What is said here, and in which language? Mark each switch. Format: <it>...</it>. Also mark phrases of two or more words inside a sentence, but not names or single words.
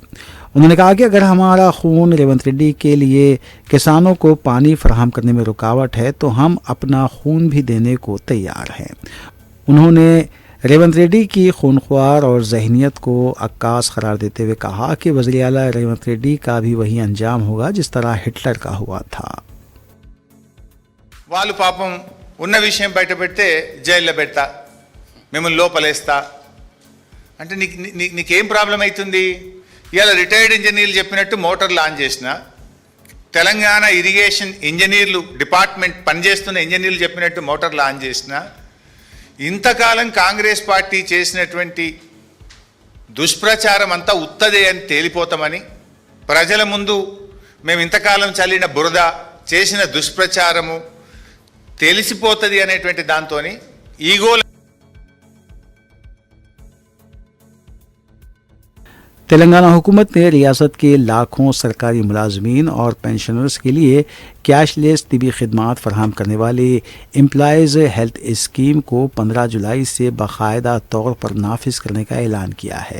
<ur>انہوں نے کہا کہ اگر ہمارا خون ریونت ریڈی کے لیے کسانوں کو پانی فراہم کرنے میں رکاوٹ ہے تو ہم اپنا خون بھی دینے کو تیار ہیں۔ انہوں نے ریونت ریڈی کی خونخوار اور ذہنیت کو عکاس قرار دیتے ہوئے کہا کہ وزیر اعلیٰ ریونت ریڈی کا بھی وہی انجام ہوگا جس طرح ہٹلر کا ہوا تھا۔</ur> <te>వాళ్ళు పాపం ఉన్న విషయం బయట పెడితే జైల్లో పెడతా, మిమ్మల్ని లోపలేస్తా అంటే నీకేం ప్రాబ్లం అవుతుంది? ఇవాళ</te> <en>retired engineers</en> <te>చెప్పినట్టు</te> <en>motors on</en> <te>చేసిన, తెలంగాణ</te> <en>irrigation engineers department</en> <te>పనిచేస్తున్న ఇంజనీర్లు చెప్పినట్టు</te> <en>motors on</en> <te>చేసిన, ఇంతకాలం కాంగ్రెస్ పార్టీ చేసినటువంటి దుష్ప్రచారం అంతా ఉత్తదే అని తేలిపోతామని, ప్రజల ముందు మేము ఇంతకాలం చల్లిన బురద చేసిన దుష్ప్రచారము తెలిసిపోతుంది అనేటువంటి దాంతోని ఈగోల</te> <ur>تلنگانہ حکومت نے ریاست کے لاکھوں سرکاری ملازمین اور پینشنرز کے لیے کیش لیس طبی خدمات فراہم کرنے والے امپلائیز ہیلتھ اسکیم کو 15 جولائی سے باقاعدہ طور پر نافذ کرنے کا اعلان کیا ہے۔</ur>